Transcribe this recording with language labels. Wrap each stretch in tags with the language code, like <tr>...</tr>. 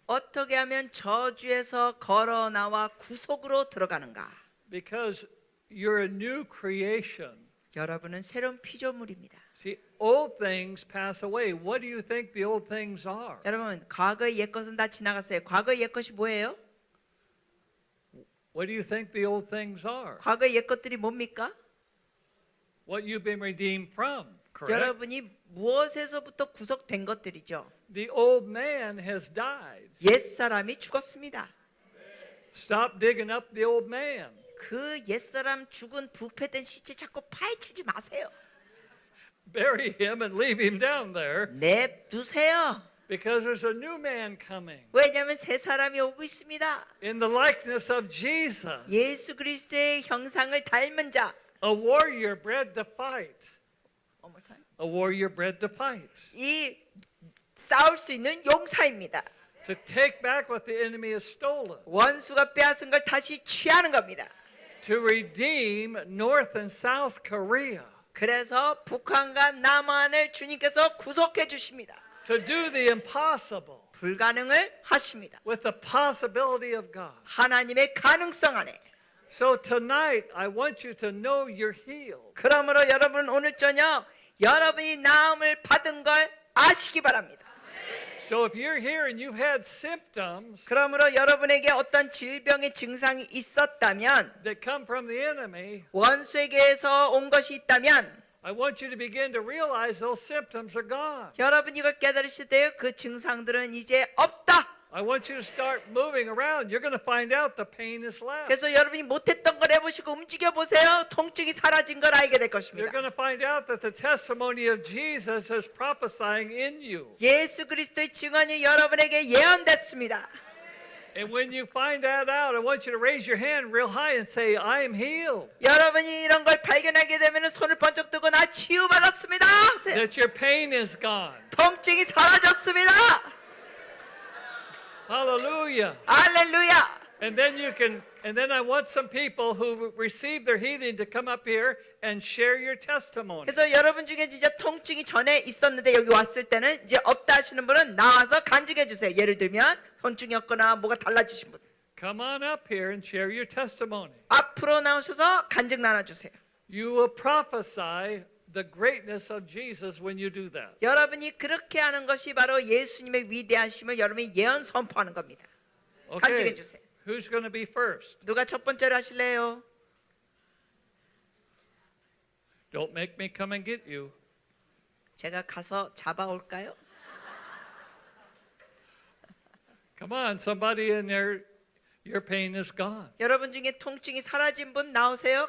<ko>어떻게 하면 저주에서 걸어 나와 구속으로 들어가는가?</ko> <en>Because you're a new creation.</en> <ko>여러분은 새로운 피조물입니다.</ko> <en>See, old things pass away. What do you think the old things are?</en> <ko>여러분, 과거의 옛것은 다 지나갔어요. 과거의 옛것이 뭐예요?</ko> <en>What do you think the old things are?</en> <ko>과거의 옛것들이 뭡니까?</ko> <en>What you've been redeemed from, correct?</en> <ko>여러분이 무엇에서부터 구속된 것들이죠.</ko> <en>The old man has died.</en> <ko>옛사람이 죽었습니다.</ko> <en>Stop digging up the old man.</en> <ko>그 옛사람 죽은 부패된 시체 자꾸 파헤치지 마세요.</ko> <en>Bury him and leave him down there</en> <ko>냅두세요.</ko> <en>because there's a new man coming</en> <ko>왜냐하면 새 사람이 오고 있습니다.</ko> <en>in the likeness of Jesus,</en> <ko>예수 그리스도의 형상을 닮은 자.</ko> <en>a warrior bred to fight. One more time. A warrior bred to fight.</en> <ko>이 싸울 수 있는 용사입니다.</ko> <en>To take back what the enemy has stolen.</en> <ko>원수가 빼앗은 걸 다시 취하는 겁니다.</ko> <en>To redeem North and South Korea.</en> <ko>그래서 북한과 남한을 주님께서 구속해 주십니다.</ko> <en>To do the impossible</en> <ko>불가능을 하십니다.</ko> <en>with the possibility of God.</en> <ko>하나님의 가능성 안에.</ko> <en>So tonight, I want you to know you're healed.</en> <ko>그러므로 여러분 오늘 저녁 여러분이 나음을 받은 걸 아시기 바랍니다.</ko> <en>So if you're here and you've had symptoms</en> <ko>그러므로 여러분에게 어떤 질병의 증상이 있었다면</ko> <en>that come from the enemy,</en> <ko>원수에게서 온 것이 있다면</ko> <en>I want you to begin to realize those symptoms are gone.</en> <ko>여러분 이걸 깨달으실 때 그 증상들은 이제 없다.</ko> <en>I want you to start moving around. You're going to find out the pain is left.</en> <ko>그래서 여러분이 못했던 걸 해보시고 움직여 보세요. 통증이 사라진 걸 알게 될</ko> <en>You're</en> <ko>것입니다.</ko> <en>going to find out that the testimony of Jesus is prophesying in you.</en> <ko>예수 그리스도의 증언이 여러분에게 예언됐습니다.</ko> <en>And when you find that out, I want you to raise your hand real high and say, I am healed.</en> <ko>여러분이 이런 걸 발견하게 되면 손을 번쩍 들고 나 치유받았습니다. 하세요.</ko> <en>That your pain is gone.</en> <ko>통증이 사라졌습니다.</ko> <en>Hallelujah.</en> <ko>할렐루야.</ko> <en>And then I want some people who received their healing to come up here and share your testimony.</en> <ko>그래서 여러분 중에 진짜 통증이 전에 있었는데 여기 왔을 때는 이제 없다 하시는 분은 나와서 간증해 주세요. 예를 들면 통증이 없거나 뭐가 달라지신 분</ko> <en>Come on up here and share your testimony.</en> <ko>앞으로 나오셔서 간증 나눠주세요.</ko> <en>You will prophesy the greatness of Jesus when you do that.</en> <ko>여러분이 그렇게 하는 것이 바로 예수님의 위대하심을 여러분이 예언 선포하는 겁니다. 간증해</ko> <en>Okay.</en> <ko>주세요.</ko> <en>Who's going to be first?</en> <ko>누가 첫 번째로 하실래요?</ko> <en>Don't make me come and get you.</en> <ko>제가 가서 잡아올까요?</ko> <en>Come on, somebody in there, your pain is gone.</en> <ko>여러분 중에 통증이 사라진 분 나오세요.</ko>